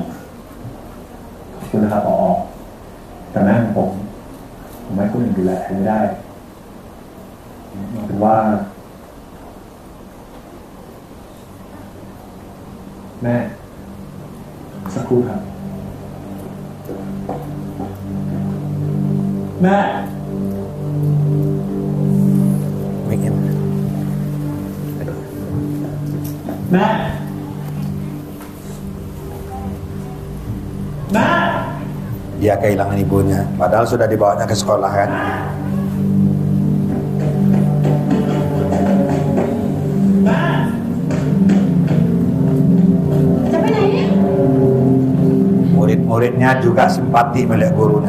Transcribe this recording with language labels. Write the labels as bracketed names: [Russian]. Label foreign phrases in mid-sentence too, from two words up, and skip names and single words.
[Thai] ขอบคุณนะครับผอแต่แม่ของผมไม่คนอื่นดูแลไม่ได้เป็นว่า แม่สักครู่ครับ แม่ ไม่เห็น แม่ แม่ [Indonesian] Dia kehilangan ibunya, padahal sudah dibawanya ke sekolah kan. Murid-muridnya juga simpati melihat gurunya.